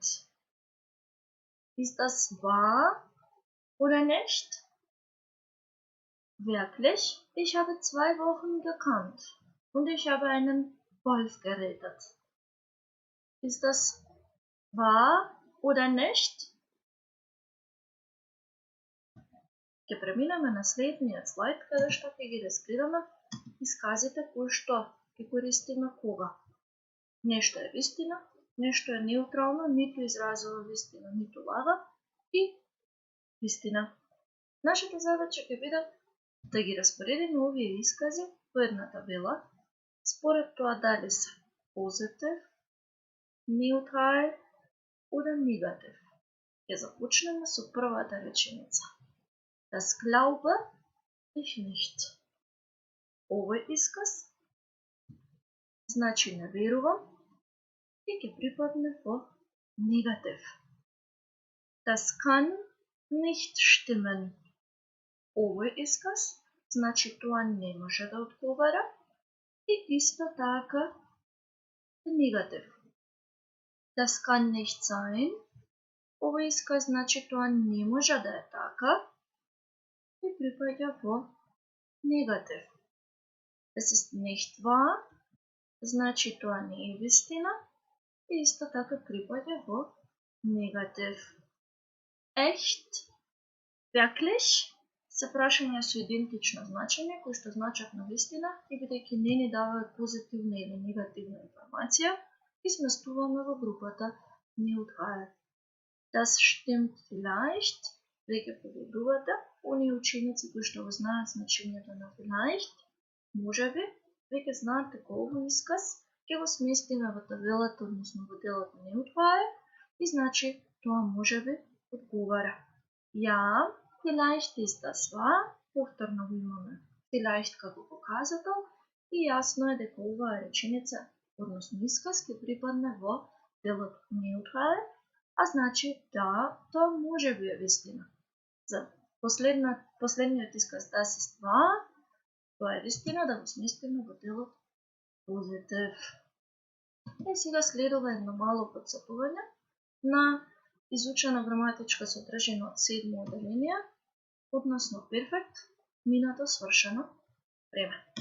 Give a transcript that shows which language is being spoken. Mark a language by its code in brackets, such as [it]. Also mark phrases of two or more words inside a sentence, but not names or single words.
[de] Ist das wahr oder nicht? Wirklich? Ich habe 2 Wochen gekannt und ich habe einen Wolf gerettet. Ist das wahr oder nicht? [mk] Ќе преминеме на следниот слайд, каде што ќе ги разгледаме исказите кои што ќе користиме кога. Нешто е вистина, нешто е неутрално, ниту изразува вистина, ниту лага и вистина. Нашата задача ќе биде да ги распоредиме овие искази по една табела, според тоа дали се позитив, неутрал или негатив. Ќе започнеме со првата реченица. [de] Das glaube ich nicht. [mk] Овој исказ значи не верувам и ќе припадне во негатив. [de] Das kann nicht stimmen. [mk] Овој исказ значи тоа не може да одговара и исто така негатив. [de] Das kann nicht sein. [mk] Овој исказ значи тоа не може да е така и припаѓа во негатив. [de] Das ist nicht wahr, [mk] значи тоа не е вистина и исто така припаѓа во негатив. [de] Echt, wirklich [mk] се прашања со идентично значење, кои што значат на вистина и бидејќи не ни даваат позитивна или негативна информација, ги сместуваме во групата neutral. [de] Das stimmt vielleicht, [mk] веќе погодувате, оние ученици кои што го знаат значењето на vielleicht, можеби, веќе знаат дека овој исказ ќе го сместиме во табелата, односно во делот neutral, и значи тоа можеби одговара. [de] Ja, vielleicht ist das wahr, [mk] повторно го имаме vielleicht како показател и јасно е дека оваа реченица, односно исказ, ќе припадне во делот neutral, а значи да, тоа може би е вистина. За последниот исказ [de] das ist wahr, [mk] тоа е вистина, да го сместиме во делот позитив. И сега следува едно мало подсетување на изучена граматичка содржина од 7 оделение, односно перфект, минато свршено време.